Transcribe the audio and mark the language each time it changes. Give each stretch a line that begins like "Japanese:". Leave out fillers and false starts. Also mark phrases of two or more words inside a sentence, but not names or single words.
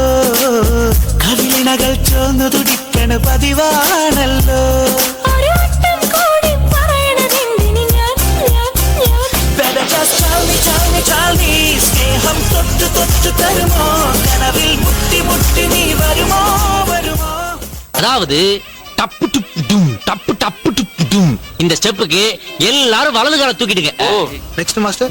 Malayalam: കവിളിണകൾ ചോന്നു തുടിക്കണ പതിവാണല്ലോ. സ്നേഹം തൊട്ട് തൊട്ട് തരുമോ കനവിൽ മുട്ടി മുട്ടി നീ വരുമോ വരുമോ.
Tamil: அதாவது டப்பு டுப்பு டும் டப்பு டப்பு டுப்பு டும் இந்த ஸ்டெப்புக்கு எல்லாரும் வலது கால தூக்கிடுங்க.
English: next master.